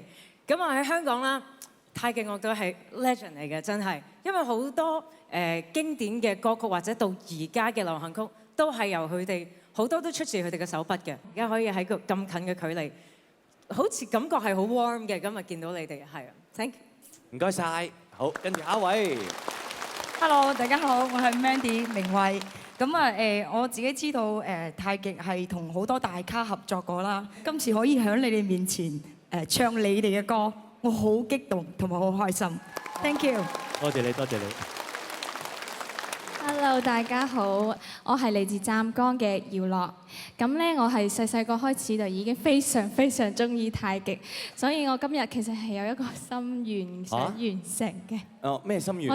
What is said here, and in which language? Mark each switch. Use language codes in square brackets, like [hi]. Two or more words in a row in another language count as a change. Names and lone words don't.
[yue] 咁我喺香港啦，太極樂隊係 legend 嚟嘅，真係，因為好多經典嘅歌曲或者到而家嘅流行曲，都係由佢哋好多都出自佢哋嘅手筆嘅。而家可以喺個咁近嘅距離，好似感覺係好 warm 嘅。今日見到你哋係啊 ， [en] thank you。 [yue] 唔該晒。 好，跟住下一位。 Hello， 大家好，我係 Mandy 明慧。咁啊我自己知道太極係同好多大咖合作過啦。今次可以喺你哋面前唱你哋嘅歌，我好激動同埋好開心。 [en] Thank you。 [yue] 多謝你，多謝你。 Hello， 大家好，我係嚟自湛江嘅姚樂。咁咧，我係細個開始就已經非常中意太極，所以我今日其實係有一個心願想完成嘅。哦，咩心願？